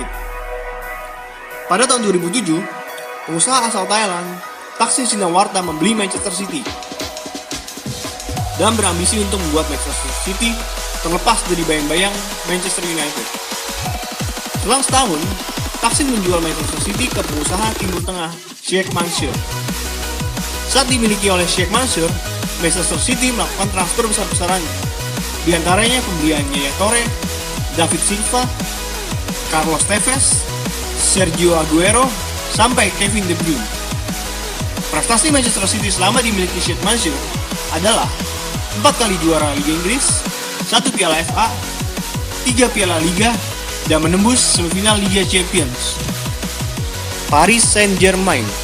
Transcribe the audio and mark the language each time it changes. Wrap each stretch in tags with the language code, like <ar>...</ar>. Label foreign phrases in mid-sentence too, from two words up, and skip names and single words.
<id>Pada tahun 2007, pengusaha asal Thailand, Thaksin Shinawatra membeli Manchester City dan berambisi untuk membuat Manchester City terlepas dari bayang-bayang Manchester United. Selang setahun, Thaksin menjual Manchester City ke pengusaha Timur Tengah, Sheikh Mansour. Saat dimiliki oleh Sheikh Mansour, Manchester City melakukan transfer besar-besaran, di antaranya pembelian Yaya Toure, David Silva, Carlos Tevez, Sergio Aguero, sampai Kevin De Bruyne. Prestasi Manchester City selama dimiliki Sheikh Mansour adalah 4 kali juara Liga Inggris, 1 Piala FA, 3 Piala Liga, dan menembus semifinal Liga Champions. Paris Saint-Germain.</id>